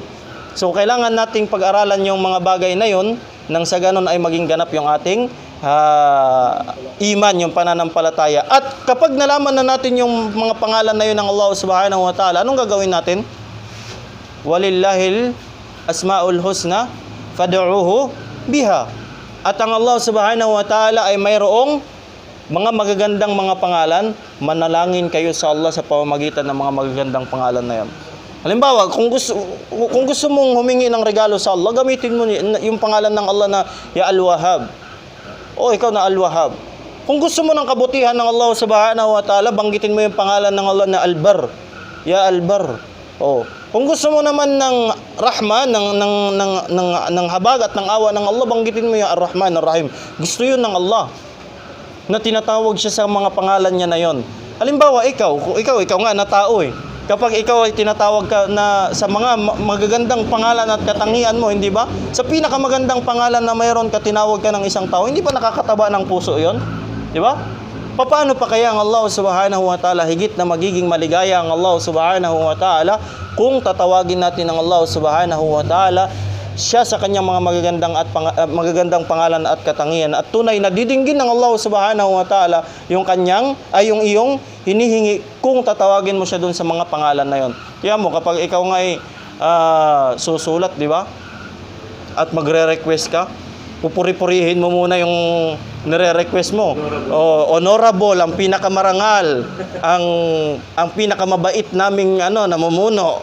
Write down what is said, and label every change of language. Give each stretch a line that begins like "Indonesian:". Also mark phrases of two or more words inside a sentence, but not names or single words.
Filipino: So kailangan nating pag-aralan yung mga bagay na yun nang sa ganon ay maging ganap yung ating iman, yung pananampalataya. At kapag nalaman na natin yung mga pangalan na yun ng Allah
Arabic: سبحانه وتعالى,
Filipino: anong gagawin natin?
Arabic: ولله الأسماء الحسنى فادعوه بها.
Filipino: At ang Allah
Arabic: سبحانه وتعالى
Filipino: ay mayroong mga magagandang mga pangalan, manalangin kayo sa Allah sa pamamagitan ng mga magagandang pangalan na yan. Halimbawa, kung gusto mong humingi ng regalo sa Allah, gamitin mo yung pangalan ng Allah na Ya Al-Wahhab. Ikaw na Al-Wahhab. Kung gusto mo ng kabutihan ng Allah
Arabic: سبحانه وتعالى,
Filipino: banggitin mo yung pangalan ng Allah na Al-Bar. Ya Al-Bar. Kung gusto mo naman ng rahma, ng habag at ng awa ng Allah, banggitin mo yung Ar-Rahman, Ar-Rahim. Gusto yun ng Allah na tinatawag siya sa mga pangalan niya na yon. Halimbawa, ikaw nga na tao Kapag ikaw ay tinatawag ka na sa mga magagandang pangalan at katangian mo, hindi ba? Sa pinakamagandang pangalan na mayroon ka, tinawag ka ng isang tao, hindi ba nakakataba ng puso yon? Di ba? Paano pa kaya ang Allah
Arabic: سبحانه وتعالى,
Filipino: higit na magiging maligaya ang Allah
Arabic: سبحانه وتعالى
Filipino: kung tatawagin natin ang Allah
Arabic: سبحانه وتعالى
Filipino: siya sa kanyang mga magagandang pangalan at katangian, at tunay na didinggin ng Allah
Arabic: سبحانه وتعالى
Filipino: yung iyong hinihingi kung tatawagin mo siya dun sa mga pangalan na yon. Kaya mo, kapag ikaw nga ay susulat, di ba? At magre-request ka, pupuri-purihin mo muna yung nire-request mo. Honorable, ang pinakamarangal, ang pinakamabait naming namumuno.